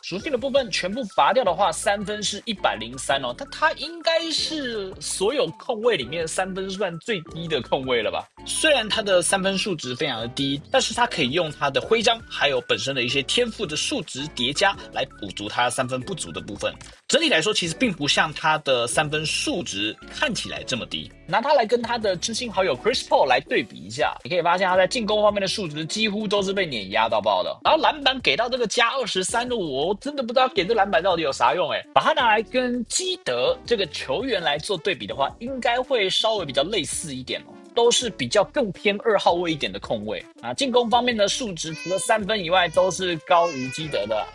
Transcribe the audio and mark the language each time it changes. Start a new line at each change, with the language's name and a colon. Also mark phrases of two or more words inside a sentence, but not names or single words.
Chinese: 屬性的部分全部拔掉的話，三分是103哦，但他應該是所有控位裡面三分算最低的控位了吧？雖然他的三分數值非常的低，但是他可以用他的徽章還有本身的一些天賦的數值疊加來補足他三分不足的部分。整體來說，其實並不像他的三分數值看起來這麼低。拿他來跟他的知心好友 Chris Paul 來對比一下，你可以發現他在進攻方面的数值幾乎都是被碾壓到爆的。然後籃板給到這個加23的，我真的不知道給這籃板到底有啥用誒。把他拿來跟基德這個球員來做對比的話，應該會稍微比較類似一點哦。都是比較更偏2號位一點的控位啊，進攻方面的數值除了3分以外都是高於基德的。